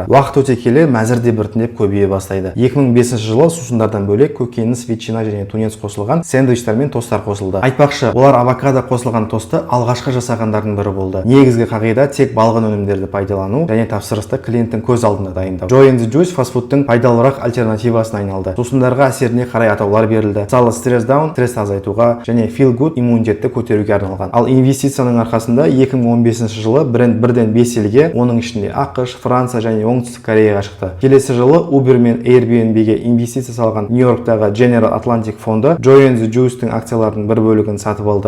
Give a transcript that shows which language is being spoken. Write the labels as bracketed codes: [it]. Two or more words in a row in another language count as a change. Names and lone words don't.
[kk] Уақыт өте келе мәзір де біртіндеп көбейе бастайды. 2005 жылы сусындардан бөлек көкөніс, ветчина және тунец қосылған сэндвичтер мен тосттар қосылды. Айтпақшы, олар авокадо қосылған тосты алғашқы жасағандардың бірі болды. Негізгі қағида тек балғын өнімдерді пайдалану және тапсырысты клиенттің көз алдында дайындау. Joe and the Juice фастфудтың пайдалырақ альтернативасына айналды. Сусындарға әсеріне қарай атаулар берілді. Мысалы, стресс даун, стресс азайтуға және feel good иммунитетті көтеруге арналған. Ал инвестицияның арқасында 2015 жылы бренд бірден 5 елге, оның ішінде ақш, Франция және оңтүстік Кореяға шықты. Келесі жылы Uber мен Airbnb-ге инвестиция салған Нью-Йорктағы General Atlantic фонды Joe and the Juice'тің акцияларының бір бөлігін сатып алды.